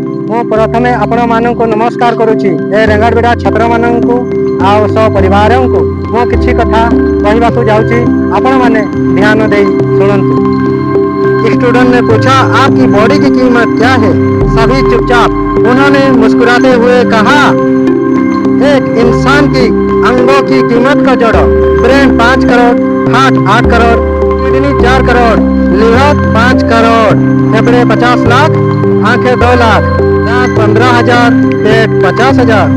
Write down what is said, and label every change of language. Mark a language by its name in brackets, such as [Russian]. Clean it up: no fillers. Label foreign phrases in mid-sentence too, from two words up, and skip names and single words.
[Odia] ମୁଁ ପ୍ରଥମେ ଆପଣମାନଙ୍କୁ ନମସ୍କାର କରୁଛି। ଏ ରେଙ୍ଗାଡ଼ବିଡ଼ା ଛାତ୍ରମାନଙ୍କୁ ଆଉ ସପରିବାରଙ୍କୁ ମୁଁ କିଛି କଥା କହିବାକୁ ଯାଉଛି, ଆପଣମାନେ ଧ୍ୟାନ ଦେଇ ଶୁଣନ୍ତୁ। [Hindi] स्टूडेंट ने पूछा, आपकी बॉडी की कीमत क्या है? सभी चुपचाप। उन्होंने मुस्कुराते हुए कहा, एक इंसान की अंगों की कीमत का जोड़ो। ब्रेन 5 करोड़, हार्ट 8 करोड़, किडनी 4 करोड़, लिवर 5 करोड़, फेफड़े 50 लाख, आंखें 2 लाख, दांत 15,000, पेट 50,000।